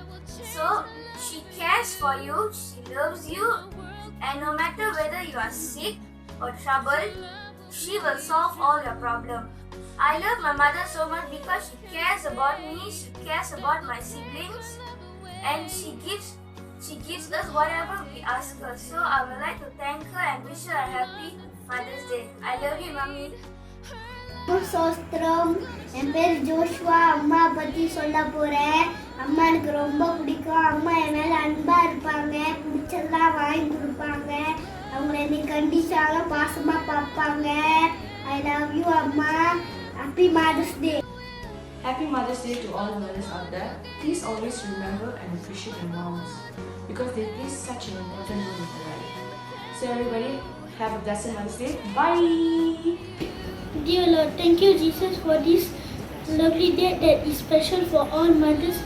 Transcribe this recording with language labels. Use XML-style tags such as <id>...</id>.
<en>So she cares for you, she loves you, and no matter whether you are sick or troubled, she will solve all your problems. I love my mother so much because she cares about me, she cares about my siblings, and she gives us whatever we ask her. So I would like to thank her and wish her a happy Mother's Day. I love you, Mommy.</en> <ta>சோஸ்திரம் என் பேர் Joshua அம்மா பற்றி சொல்ல போகிறேன். அம்மா எனக்கு ரொம்ப பிடிக்கும். அம்மா என் மேலே அன்பாக இருப்பாங்க, பிடிச்சதெல்லாம் வாங்கி கொடுப்பாங்க, அவங்கள என்னை கண்டிச்சாலும் பாசமாக பார்ப்பாங்க.</ta> <en>I love you அம்மா. Happy Mother's Day. Happy Mother's Day to all mothers out there. Please always remember and appreciate your moms because they play such an important role in your life. So everybody, have a blessed Mother's Day. Bye! Dear Lord, thank you Jesus for this lovely day that is special for all mothers.</en>